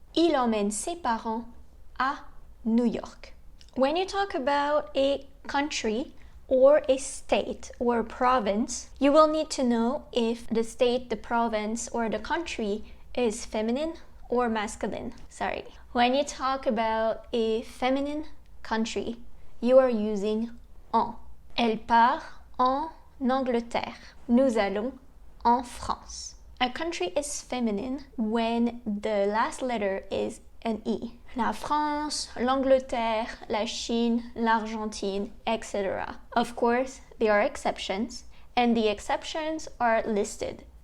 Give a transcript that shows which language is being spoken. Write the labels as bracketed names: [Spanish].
[French] Il emmène ses parents à New York. [English] When you talk about a country or a state or a province, you will need to know if the state, the province, or the country is feminine or masculine. Sorry. When you talk about a feminine country, you are using en. [French] Elle part en Angleterre. Nous allons en France. [English] A country is feminine when the last letter is an E. [French] La France, l'Angleterre, la Chine, l'Argentine, etc. [English] Of course, there are exceptions, and the exceptions are listed.